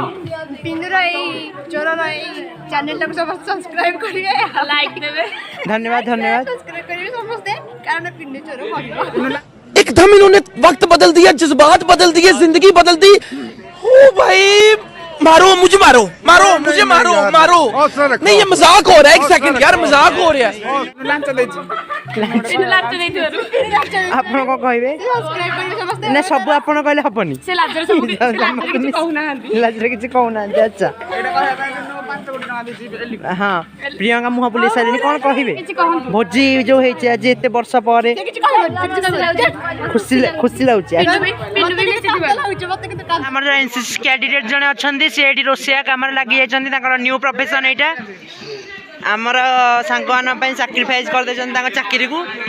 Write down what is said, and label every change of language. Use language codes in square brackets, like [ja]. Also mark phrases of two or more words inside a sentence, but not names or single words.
[or] ପିନ୍ନୁର ଏଇ ଚୋରର ଏଇ ଚ୍ୟାନେଲଟାକୁ ସମସ୍ତେ ସବସ୍କ୍ରାଇବ୍ କରିବେ ଲାଇକ୍ ଦେବେ ଧନ୍ୟବାଦ ସବସ୍କ୍ରାଇବ୍ କରିବେ ସମସ୍ତେ କାରଣ ପିନ୍ନୁ ଚୋର କହିବ [hi] एकदम इन्होंने वक्त बदल दिया जज्बात बदल दिए जिंदगी बदल दी ओ भाई मारो मुझे मारो नहीं ये मजाक हो रहा है एक सेकंड यार मजाक हो रहा है [or] ଆପଣ କ'ଣ କହିବେ ସବସ୍କ୍ରାଇବ୍ କରିବେ ସମସ୍ତେ ନା ସବୁ ଆପଣ କହିଲେ ହବନି ସେ ଲାଜରେ ସବୁ କହୁନାହାନ୍ତି ଲାଜରେ କିଛି କହୁନାହାନ୍ତି ଆଚ୍ଛା ହଁ ପ୍ରିୟଙ୍କା ମୁହଁ ବୁଲେଇ ସାରିଲେଣି କ'ଣ କହିବେ ଭୋଜି ଯେଉଁ ହେଇଛି ଆଜି ଏତେ ବର୍ଷ ପରେ ଖୁସି ଲାଗୁଛି ଆମର ଯେଉଁ [en] NCC candidate [or] ଜଣେ ଅଛନ୍ତି ସେ ଏଠି ରୋଷେଇଆ କାମରେ ଲାଗି ଯାଇଛନ୍ତି ତାଙ୍କର [en] new profession [or] ଏଇଟା ଆମର ସାଙ୍ଗମାନଙ୍କ ପାଇଁ ସାକ୍ରିଫାଇସ୍ କରିଦେଇଛନ୍ତି ତାଙ୍କ ଚାକିରିକୁ